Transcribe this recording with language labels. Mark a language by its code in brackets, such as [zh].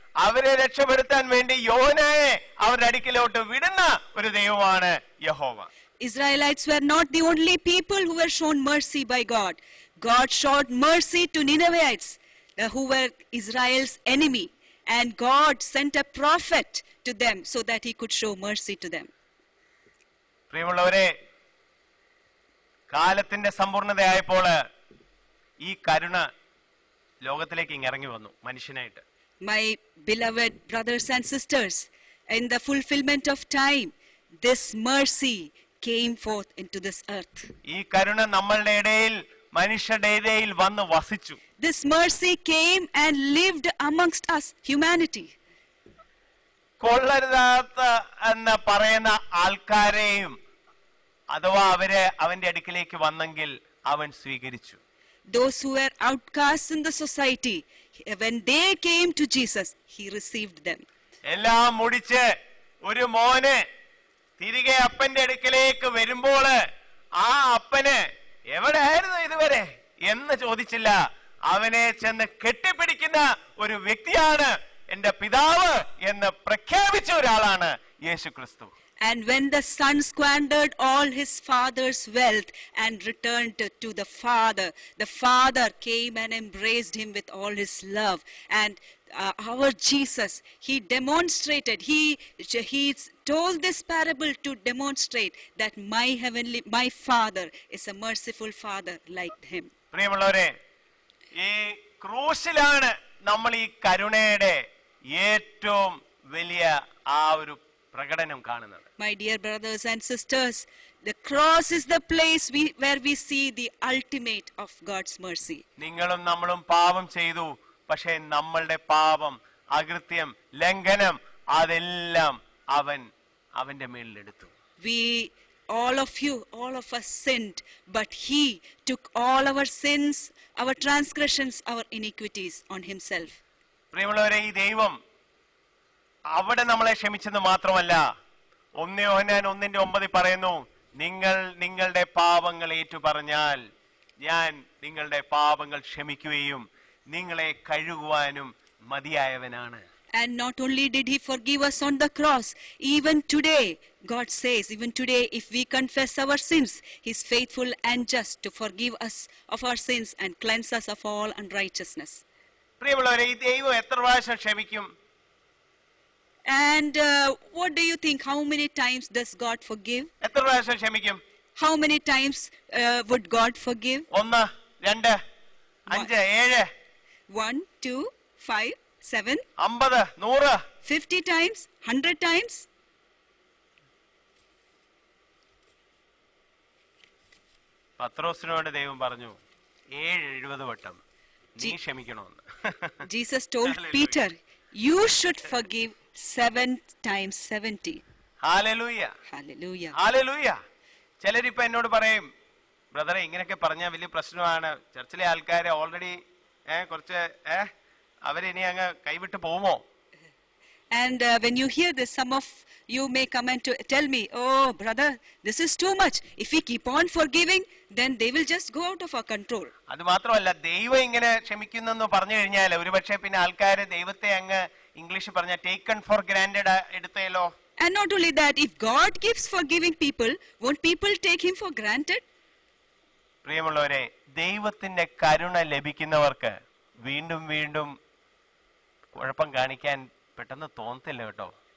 [ml] അവരെ രക്ഷപ്പെടുത്താൻ വേണ്ടി യോനയെ അവരുടെ അടുക്കിലോട്ട് വിടുന്ന ഒരു ദൈവമാണ് യഹോവ. [en] Israelites were not the only people who were shown mercy by God. God showed mercy to Ninevites, who were Israel's enemy, and God sent a prophet to them so that he could show mercy to them. [ml] പ്രിയമുള്ളവരെ, കാലത്തിന്റെ സമ്പൂർണതയായപ്പോൾ ഈ കരുണ ലോകത്തിലേക്ക് ഇറങ്ങി വന്നു മനുഷ്യനായിട്ട്. [en] My beloved brothers and sisters, in the fulfillment of time, this mercy came forth into this earth. [ml] ഈ കരുണ നമ്മളുടെ ഇടയിൽ, മനുഷ്യരുടെ ഇടയിൽ വന്ന് വസിച്ചു. [en] This mercy came and lived amongst us, humanity. [ml] കൊള്ളരുതാത്ത എന്ന് പറയുന്ന ആൾക്കാരെയും അഥവാ അവര് അവന്റെ അടുക്കിലേക്ക് വന്നെങ്കിൽ അവൻ സ്വീകരിച്ചു. [en] Those who were outcasts in the society, when they came to Jesus, he received them. [ml] എല്ലാം മുടിച്ച് ഒരു മോന് തിരികെ അപ്പന്റെ അടുക്കലേക്ക് വരുമ്പോൾ ആ അപ്പന് എവിടെയായിരുന്നു ഇതുവരെ എന്ന് ചോദിച്ചില്ല. അവനെ ചെന്ന് കെട്ടിപ്പിടിക്കുന്ന ഒരു വ്യക്തിയാണ് എന്റെ പിതാവ് എന്ന് പ്രഖ്യാപിച്ച ഒരാളാണ് യേശു ക്രിസ്തു. [en] And when the son squandered all his father's wealth and returned to the father came and embraced him with all his love. And our Jesus, he demonstrated, he told this parable to demonstrate that my father is a merciful father like him. [ml] പ്രിയമുള്ളവരെ, ഈ ക്രൂശിലാണ് നമ്മൾ ഈ കരുണയുടെ ഏറ്റവും വലിയ ആ ഒരു പ്രകടനം കാണുന്നത്. [en] My dear brothers and sisters, the cross is the place where we see the ultimate of God's mercy. [ml] നിങ്ങളും നമ്മളും പാപം ചെയ്തു. പക്ഷേ നമ്മളുടെ പാപം, അകൃത്യം, ലംഘനം അതെല്ലാം അവന്റെ മേലിലെടുത്തു. [en] All of us sinned, but he took all our sins, our transgressions, our iniquities on himself. [ml] പ്രിയമുള്ളവരെ, ഈ ദൈവം അവിടെ നമ്മളെ ക്ഷമിച്ചെന്ന് മാത്രമല്ല, 1 യോഹന്നാൻ 1:9 പറയുന്നു, നിങ്ങൾ നിങ്ങളുടെ പാപങ്ങൾ ഏറ്റുപറഞ്ഞാൽ ഞാൻ നിങ്ങളുടെ പാപങ്ങൾ ക്ഷമിക്കുകയും നിങ്ങളെ കഴുകുവാനും മതിയായവനാണ്. [en] And not only did he forgive us on the cross, even today, God says, even today, if we confess our sins, he is faithful and just to forgive us of our sins and cleanse us of all unrighteousness. [ml] പ്രിയമുള്ളവരെ, ഈ ദൈവം എത്ര പ്രാവശ്യം ക്ഷമിക്കും? [en] And what do you think? How many times does God forgive? [ml] എത്ര പ്രാവശ്യം ക്ഷമിക്കും? [en] How many times would God forgive? 1, 2, 5, 7, 1, 2, 5, 7, 50, 100. 50 times, 100 times? [ml] പത്രോസിനോട് ദൈവം പറഞ്ഞു 70 വട്ടം നീ ക്ഷമിക്കണമെന്ന്. [en] Jesus told Peter, you should forgive 7 times 70. [ml] Hallelujah, [en] Hallelujah. [ml] Hallelujah. ചിലരിപ്പോ എന്നോട് പറയും, ബ്രദറെ ഇങ്ങനെയൊക്കെ പറഞ്ഞാൽ വലിയ പ്രശ്നമാണ്, ചർച്ചിലെ ആൾക്കാരെ ഓൾറെഡി കുറച്ച് അവരിനി അങ്ങ് കൈവിട്ട് പോകുമോ? [en] And when you hear this, some of you may come and tell me, oh brother, this is too much. If we keep on forgiving, then they will just go out of our control. [ml] അത് മാത്രമല്ല, ദൈവം ഇങ്ങനെ ക്ഷമിക്കുന്നെന്ന് പറഞ്ഞു കഴിഞ്ഞാൽ ഒരുപക്ഷെ പിന്നെ ആൾക്കാര് ദൈവത്തെ അങ്ങ് ഇംഗ്ലീഷ് പറഞ്ഞ [en] taken for granted [ml] എടുത്തേലോ. [en] And not only that, if God keeps forgiving people, won't people take him for granted? [ml] പ്രിയമുള്ളവരെ, ദൈവത്തിന്റെ കരുണ ലഭിക്കുന്നവർക്ക് വീണ്ടും വീണ്ടും കുഴപ്പം കാണിക്കാൻ പെട്ടെന്ന് തോന്നത്തില്ല കേട്ടോ.